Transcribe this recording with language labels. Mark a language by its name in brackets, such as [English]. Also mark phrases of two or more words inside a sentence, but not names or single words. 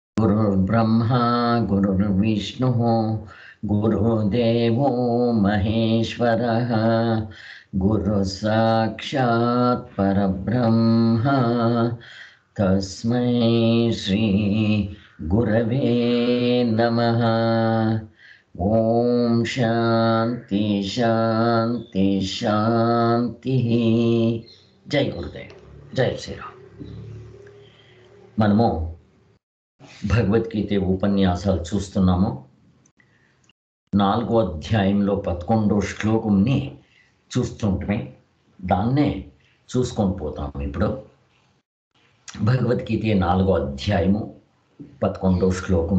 [Sanskrit] गुरुर्ब्रह्मा गुरुर्विष्णुः गुरुदेवो महेश्वरः गुरुः साक्षात् परब्रह्म तस्मै श्री गुरवे नमः। ओम शांति शांति शांति। जय गुरुदेव, जय श्रीराम। [Telugu] మనము భగవద్గీత ఉపన్యాసాలు చూస్తున్నాము. 4వ అధ్యాయంలో 11వ శ్లోకంని చూస్తుంటే దాన్నే చూసుకొని పోతాము. ఇప్పుడు భగవద్గీత 4వ అధ్యాయము 11వ శ్లోకం.